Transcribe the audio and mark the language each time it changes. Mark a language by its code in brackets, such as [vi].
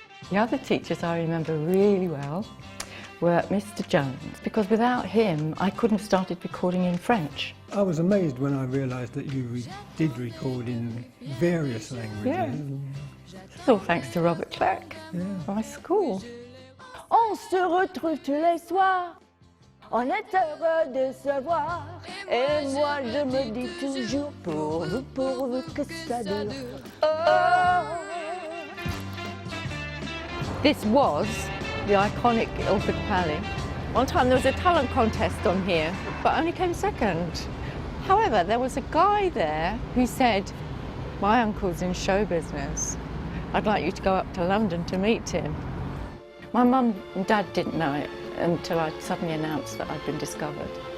[en] The other teachers I remember really well were Mr. Jones, because without him I couldn't have started recording in French. I was amazed when I realised that you did record in various languages. Yeah. It's all thanks to Robert Clack, my school. [fr] On se retrouve tous les soirs, on est heureux de se voir, et moi je me dis toujours pourvu que ça dure. [en] Oh. This was the iconic Ilford Pally. One time there was a talent contest on here, but I only came second. However, there was a guy there who said, my uncle's in show business. I'd like you to go up to London to meet him. My mum and dad didn't know it until I suddenly announced that I'd been discovered.